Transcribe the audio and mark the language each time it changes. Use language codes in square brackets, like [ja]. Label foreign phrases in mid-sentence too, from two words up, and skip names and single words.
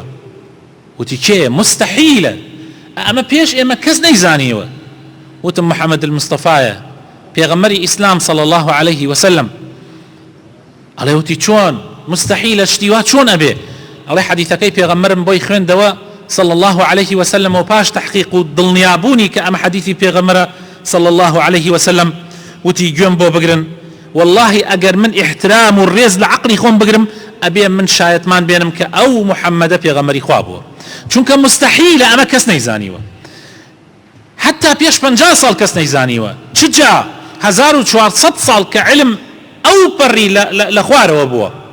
[ckb] وتی کێ؟ مستحیلە، ئەمە پێش ئێمە کەس نەیزانیوە. وتم محەممەد المستەفایە پێغەمبەری ئیسلام [ar] صلی الله عليه وسلم. [ckb] ئەڵێ وتی چۆن مستحیلە شتیوا چۆن ئەبێ؟ ئەڵێ حەدیثەکەی پێغەمبەرم بۆی خوێندەوە [ar] صلى الله عليه وسلم [ckb] وباش تحقيق دڵنیابوونی کە ئەمە حەدیثی پێغەمبەرە [ar] صلى الله عليه وسلم. [ckb] وتی گوێم بۆ بگرن، والله ئەگەر من احترام و ڕێز لە عەقلی خۆم بگرم ئەبێ من شایەتمان بێنم کە ئەو محەممەدە پێغەمبەری خوا بووە، چونکە مستحیلە ئەمە کەس نەیزانیوە، حتا پێش 50 ساڵ کەس نەیزانیوە، چجا 1400 ساڵ کە علم ئەو پەڕی لە خوارەوە بووە.